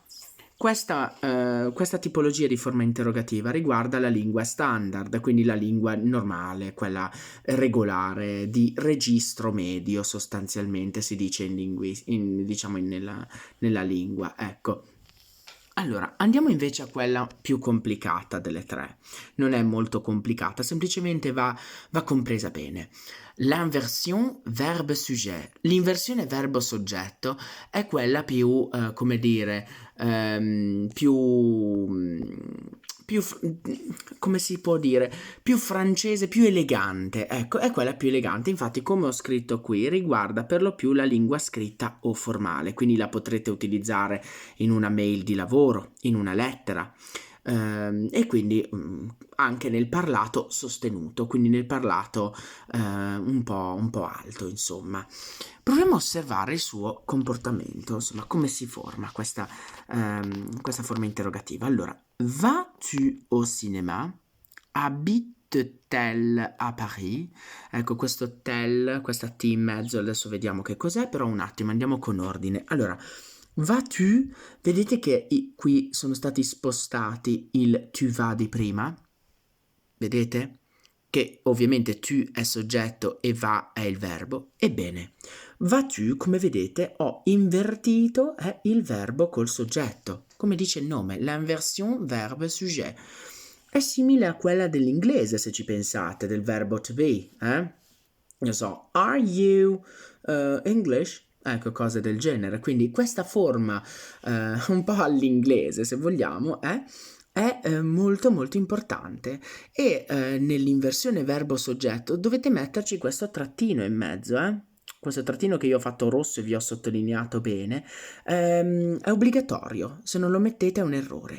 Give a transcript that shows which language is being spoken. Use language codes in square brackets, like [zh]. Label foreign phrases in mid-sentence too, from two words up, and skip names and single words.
[it] Questa tipologia di forma interrogativa riguarda la lingua standard, quindi la lingua normale, quella regolare, di registro medio sostanzialmente si dice nella lingua, ecco. Allora, andiamo invece a quella più complicata delle tre. Non è molto complicata, semplicemente va compresa bene. [fr] L'inversion verbe-sujet. [it] L'inversione verbo-soggetto è quella più, come dire, come si può dire, più francese, più elegante. Ecco, è quella più elegante. Infatti, come ho scritto qui, riguarda per lo più la lingua scritta o formale, quindi la potrete utilizzare in una mail di lavoro, in una lettera e quindi anche nel parlato sostenuto, quindi nel parlato un po' alto, insomma. Proviamo a osservare il suo comportamento, insomma, come si forma questa forma interrogativa. Allora, [fr] vas-tu au cinéma? Habite-t-elle à Paris? [it] Ecco, questo tel, questa T in mezzo, adesso vediamo che cos'è, però un attimo, andiamo con ordine. Allora, [fr] vas-tu, [it] vedete che qui sono stati spostati il [fr] tu vas [it] di prima? Vedete? Che ovviamente tu è soggetto e va è il verbo. Ebbene, [fr] vas-tu, [it] come vedete, ho invertito il verbo col soggetto. Come dice il nome, [fr] l'inversion verbe-sujet. [it] È simile a quella dell'inglese, se ci pensate, del verbo [en] to be, [it] Non so, [en] are you English? [it] Ecco, cose del genere. Quindi questa forma un po' all'inglese, se vogliamo, è molto molto importante e nell'inversione verbo-soggetto dovete metterci questo trattino in mezzo, questo trattino che io ho fatto rosso e vi ho sottolineato bene, è obbligatorio, se non lo mettete è un errore.